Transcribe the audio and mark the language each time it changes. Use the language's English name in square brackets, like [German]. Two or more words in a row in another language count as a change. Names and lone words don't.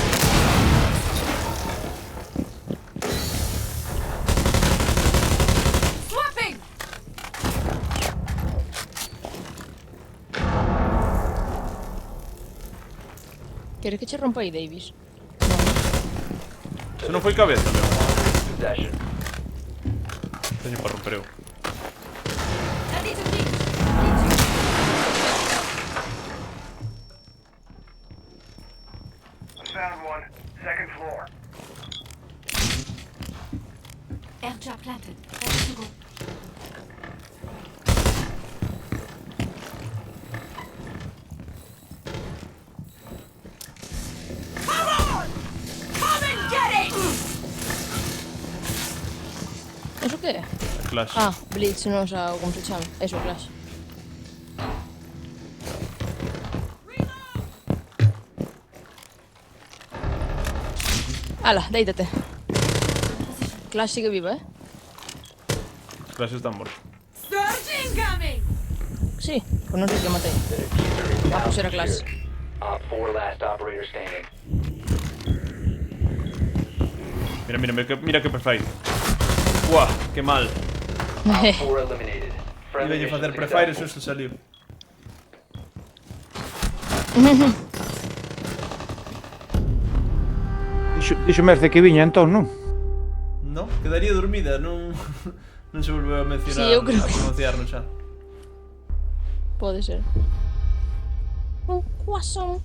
[English] Swapping! [Galician] Queres que che rompa aí, Davis? Se non foi cabeza, meu. possession. Teño para romper eu. [English] I need to teach. Found one. Second floor. Airtrap planted. Ready to go. Come and get it! [Galician] Eso que é? A Clash. Ah, Blitz, non sa como se chama. Eso, Clash. Ala, deítate. Clash sigue viva, Clash está morto. [English] Surge incoming! [Galician] Sí, pues non sei que matei. [English] The diffuser is Ah, now [Galician] pues era Clash. [English] secured. Op 4 last operator standing. [Galician] Mira, mira, mira que prefire. Buah, que mal. [English] Op 4 eliminated. Friendly [Galician] Iba a facer [English] mission [Galician] prefire e [English] successful. [Galician] xusto saliu. Dixo Merce que viña entón, non? No, quedaría dormida, non non se volveu a mencionar. Sí, eu creo a que- pronunciar no chat. Pode ser. Un guasón.